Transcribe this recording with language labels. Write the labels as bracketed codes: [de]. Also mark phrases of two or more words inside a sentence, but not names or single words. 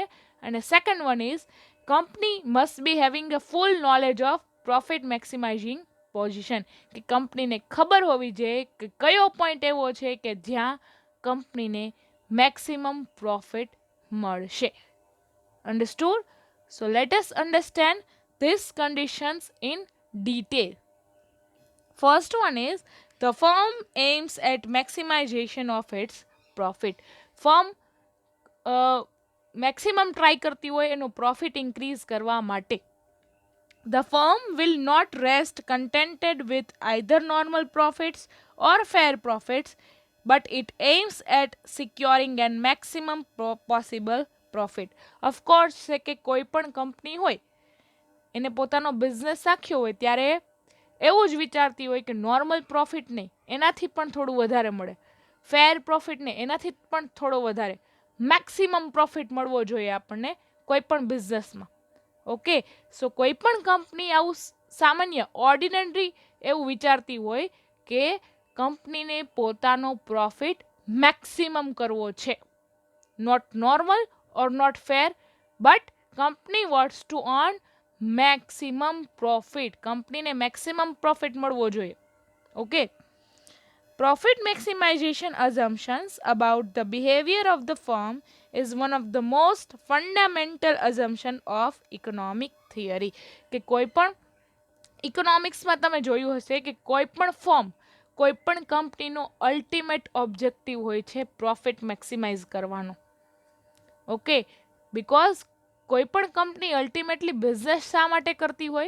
[gu] અને [en] second one is company must be having a full knowledge of profit maximizing position, [gu] કે કંપનીને ખબર હોવી જોઈએ કે કયો પોઈન્ટ એવો છે કે જ્યાં કંપનીને [en] maximum profit [gu] મળશે. [en] Understood? So let us understand these conditions in detail. First one is, the firm aims at maximization of its પ્રોફિટ. firm maximum try [gu] કરતી હોય એનો [en] profit increase [gu] કરવા માટે. [en] The firm will not rest contented with either normal profits or fair profits, but it aims at securing an maximum possible profit. Of course [gu] છે કે કોઈ પણ કંપની હોય એને પોતાનો બિઝનેસ રાખ્યો હોય ત્યારે એવું જ વિચારતી હોય કે [en] normal profit [gu] નહીં, એનાથી પણ થોડું વધારે મળે, [en] fair profit [gu] નહીં, એનાથી પણ થોડો વધારે, [en] maximum profit [gu] મળવો જોઈએ આપણને કોઈ પણ બિઝનેસમાં. [en] okay, so [gu] કોઈ પણ કંપની આવું સામાન્ય ઓર્ડિનરી એવું વિચારતી હોય કે કંપનીને પોતાનો [en] profit maximum [gu] કરવો છે, [en] not normal or not fair, but company wants to earn maximum profit. [gu] કંપનીને [en] maximum profit [gu] મળવો જોઈએ. [en] ઓકે, profit maximization assumptions about the behavior of the firm is one of the most fundamental assumption of economic theory. [gu] કે કોઈ પણ ઇકોનોમિક્સમાં તમે જોયું હશે કે કોઈ પણ ફર્મ, કોઈ પણ કંપનીનો [en] ultimate objective [gu] હોય છે [en] profit maximize [gu] કરવાનો. [en] okay, because [gu] કોઈ પણ કંપની અલ્ટિમેટલી બિઝનેસ શા માટે કરતી હોય?